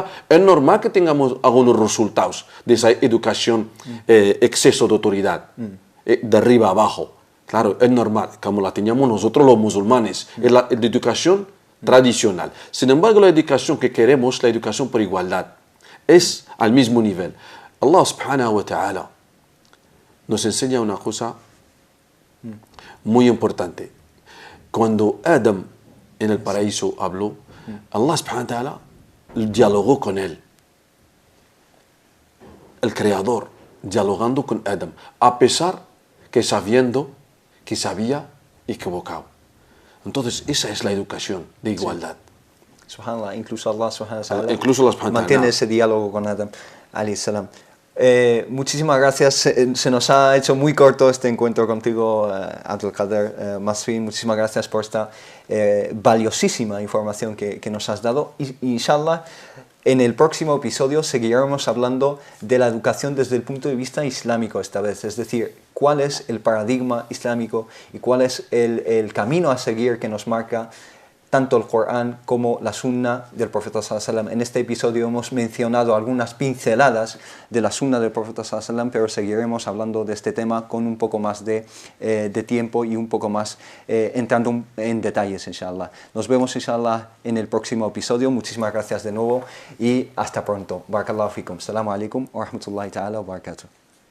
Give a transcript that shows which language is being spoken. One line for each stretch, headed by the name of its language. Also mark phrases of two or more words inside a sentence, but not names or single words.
Spanish: Es normal que tengamos algunos resultados de esa educación, exceso de autoridad, de arriba a abajo. Claro, es normal, como la teníamos nosotros los musulmanes, es la educación tradicional. Sin embargo, la educación que queremos, la educación por igualdad, es al mismo nivel. Allah
Arabic: سبحانه وتعالى
Spanish: nos enseña una cosa muy importante. Cuando Adam en el paraíso habló, Allah
Arabic: سبحانه وتعالى
Spanish: dialogó con él. El creador dialogando con Adam, a pesar que sabiendo que se había equivocado. Entonces esa es la educación de igualdad. Sí. Subhanallah, incluso Allah
Arabic: سبحانه و
Spanish: ta'ala mantiene ese diálogo con Adam
Arabic: عليه السلام.
Spanish: Muchísimas gracias. Se nos ha hecho muy corto este encuentro contigo, Abdelkader Masri. Muchísimas gracias por esta valiosísima información que nos has dado. Y inshallah, en el próximo episodio seguiremos hablando de la educación desde el punto de vista islámico esta vez. Es decir, cuál es el paradigma islámico y cuál es el camino a seguir que nos marca tanto el Corán como la Sunna del Profeta
Arabic: صلى الله عليه وسلم.
Spanish: En este episodio hemos mencionado algunas pinceladas de la Sunna del Profeta
Arabic: صلى الله عليه وسلم,
Spanish: pero seguiremos hablando de este tema con un poco más de tiempo y un poco más entrando en detalles, inshallah. Nos vemos, inshallah, en el próximo episodio. Muchísimas gracias de nuevo y hasta pronto.
Arabic: بارك الله فيكم. السلام عليكم ورحمة الله تعالى وبركاته.